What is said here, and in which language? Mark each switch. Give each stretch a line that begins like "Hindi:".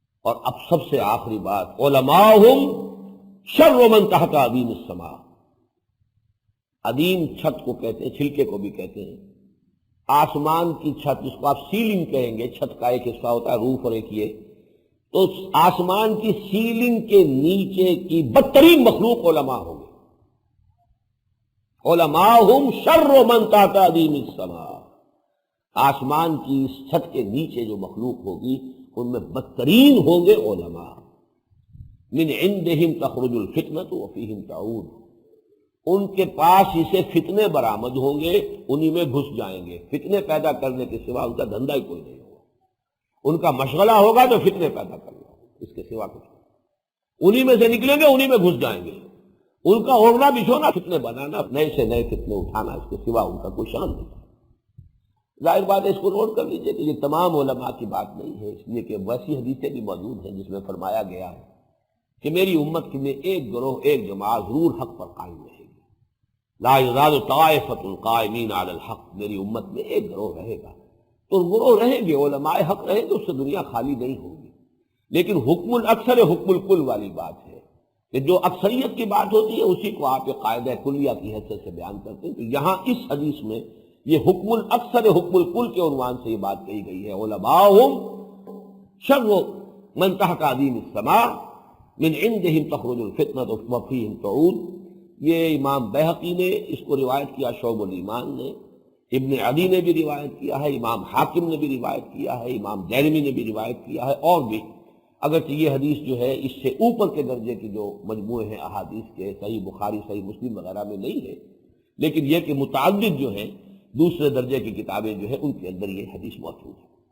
Urdu: اور اب سب سے آخری بات،
Arabic: علماءہم شر من تحت عدیم السماء،
Urdu: عدیم چھت کو کہتے ہیں، چھلکے کو بھی کہتے ہیں، آسمان کی چھت جس کو آپ سیلنگ کہیں گے، چھت کا ایک حصہ ہوتا ہے روف اور ایک یہ تو آسمان کی سیلنگ کے نیچے کی بدترین مخلوق علماء ہوں گے.
Arabic: علماءہم شر من تحت ادیم السماء.
Urdu: آسمان کی چھت کے نیچے جو مخلوق ہوگی ان میں بدترین ہوں گے علماء.
Arabic: من عندہم تخرج الفتنۃ وفیہم تعود.
Urdu: ان کے پاس اسے فتنے برآمد ہوں گے، انہی میں گھس جائیں گے. فتنے پیدا کرنے کے سوا ان کا دھندا ہی کوئی نہیں ہوگا. ان کا مشغلہ ہوگا تو فتنے پیدا کرنا، اس کے سوا کچھ نہیں. انہی میں سے نکلیں گے، انہی میں گھس جائیں گے. ان کا اوڑھنا بچھونا فتنے بنانا، نئے سے نئے فتنے اٹھانا، اس کے سوا ان کا کوئی شان نہیں. ظاہر بات ہے، اس کو نوٹ کر لیجئے کہ یہ تمام علماء کی بات نہیں ہے، اس لیے کہ ویسی حدیثیں بھی موجود ہیں جس میں فرمایا گیا ہے کہ میری امت میں ایک گروہ، ایک جماعت ضرور حق پر قائم رہے گی.
Arabic: لا یزال طائفۃ قائمین علی الحق.
Urdu: میری امت میں ایک گروہ رہے گا. تو گروہ رہیں گے، علماء حق رہیں گے، اس سے دنیا خالی نہیں ہوگی. لیکن حکم الاکثر حکم الکل والی بات ہے کہ جو اکثریت کی بات ہوتی ہے اسی کو آپ قاعدہ کلیہ کی حیثیت سے بیان کرتے ہیں. تو یہاں اس حدیث میں یہ حکم الاکثر حکم الکل کے عنوان سے یہ بات کہی گئی ہے.
Arabic: علماءہم شر من تحت ادیم السماء من عندہم تخرج الفتنۃ وفیہم تعود.
Urdu: یہ امام بیہقی نے اس کو روایت کیا، شعب الایمان نے، ابن عدی نے بھی روایت کیا ہے، امام حاکم نے بھی روایت کیا ہے، امام دارمی نے بھی روایت کیا ہے، اور بھی. اگرچہ یہ حدیث جو ہے اس سے اوپر کے درجے کی جو مجموعے ہیں احادیث کے، صحیح بخاری، صحیح مسلم وغیرہ میں نہیں ہے، لیکن یہ کہ متعدد جو ہیں دوسرے درجے کی کتابیں جو ہیں ان کے اندر یہ حدیث موجود ہے.